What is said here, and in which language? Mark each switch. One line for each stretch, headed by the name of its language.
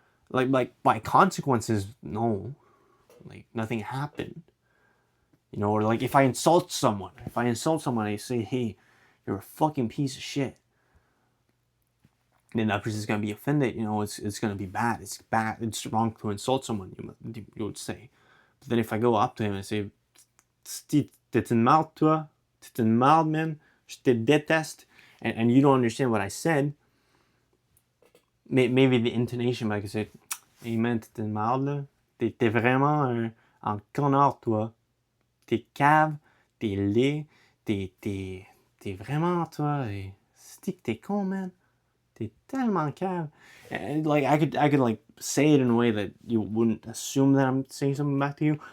English: Like by consequences, no. Like nothing happened. Or like if I insult someone, I say, hey, you're a fucking piece of shit. Then that person's gonna be offended. It's gonna be bad. It's bad. It's wrong to insult someone. You would say. But then if I go up to him and say,
French: t'es une marde, toi, t'es une marde, man, je te déteste,
English: and you don't understand what I said, maybe the intonation, but I could say, hey man,
French: t'es une marde, là, t'es vraiment un connard, toi, t'es cave, t'es laid, t'es vraiment, toi, c'est que t'es con, man. T'es tellement cave.
English: And like I could like say it in a way that you wouldn't assume that I'm saying something back to you.